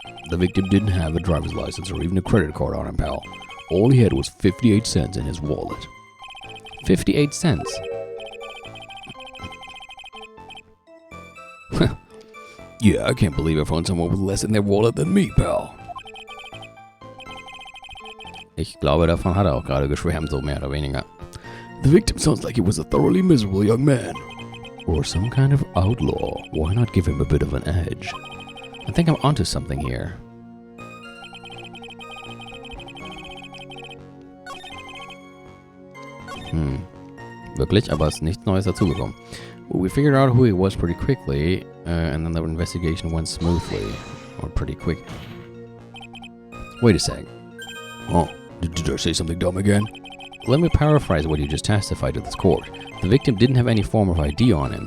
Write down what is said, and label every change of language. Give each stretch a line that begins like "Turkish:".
English: The victim didn't have a driver's license or even a credit card on him, pal. All he had was 58 cents in his wallet. 58 cents? Yeah, I can't believe I found someone with less in their wallet than me, pal.
German: Ich glaube, davon hat auch gerade geschwärmt, so mehr oder weniger.
English: The victim sounds like he was a thoroughly miserable young man. Or some kind of outlaw. Why not give him a bit of an edge? I think I'm onto something here.
German: Wirklich, aber es ist nichts Neues dazugekommen.
English: Well, we figured out who he was pretty quickly, and then the investigation went smoothly. Or pretty quick. Wait a sec. Oh, did I say something dumb again? Let me paraphrase what you just testified to this court. The victim didn't have any form of ID on him.